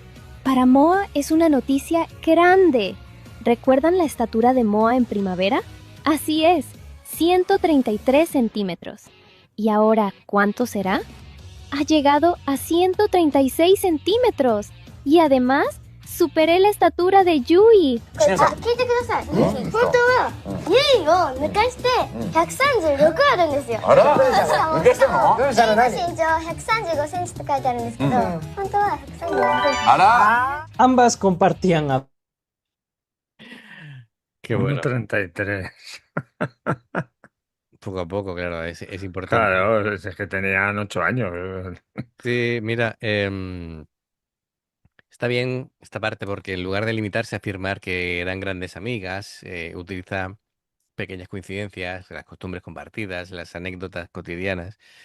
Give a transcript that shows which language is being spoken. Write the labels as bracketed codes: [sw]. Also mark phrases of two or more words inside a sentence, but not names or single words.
[es] Para Moa es una noticia grande. ¿Recuerdan la estatura de Moa en primavera? Así es, 133 centímetros. ¿Y ahora cuánto será? Ha llegado a 136 centímetros y además superé la estatura de Yui. [ja] これ聞いてください。本当はゆいを抜かして136あるんですよ。あらしかも抜かしたのゆいの身長135センチって書いてあるんですけど、本当は136センチ。あら [es] Ambas compartían Qué bueno. 1,33. Poco a poco, claro, es importante. Claro, es que tenían 8 años. Sí, mira, está bien esta parte porque en lugar de limitarse a afirmar que eran grandes amigas, utiliza pequeñas coincidencias, las costumbres compartidas, las anécdotas cotidianas.